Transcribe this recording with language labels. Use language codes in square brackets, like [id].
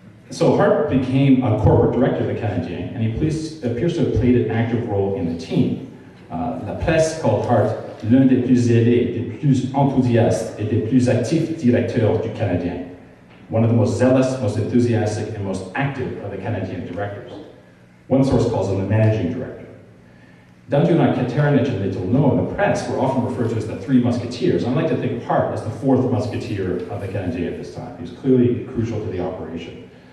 [en] So Hart became a corporate director of the Canadiens, and he appears to have played an active role in the team. [fr] La presse [en] called [fr] Hart l'un des plus zélés, des plus enthousiastes et des plus actifs directeurs du Canadien. [en] One of the most zealous, most enthusiastic, and most active of the Canadian directors. One source calls him the managing director. Dandaran Katarinic and Letourneau in the press were often referred to as the Three Musketeers. I like to think of Hart as the fourth musketeer of the Canadiens at this time. He was clearly crucial to the operation.